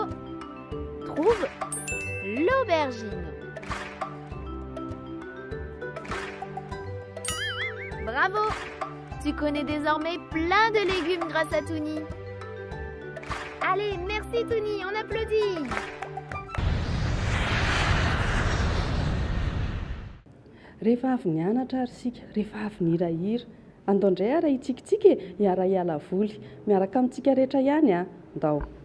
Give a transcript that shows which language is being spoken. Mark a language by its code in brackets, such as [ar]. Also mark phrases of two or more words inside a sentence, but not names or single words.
[fr] Trouve l'aubergine. Bravo! Tu connais désormais plein de légumes grâce à Touni. Allez, merci Touni, on applaudit! [mg] Rehefa avy nianatra ary sika, rehefa avy nihirahira, andao indray ara hitsikitsiky hiara hiala voly, miaraka amintsika rehetra ihany a, ndao.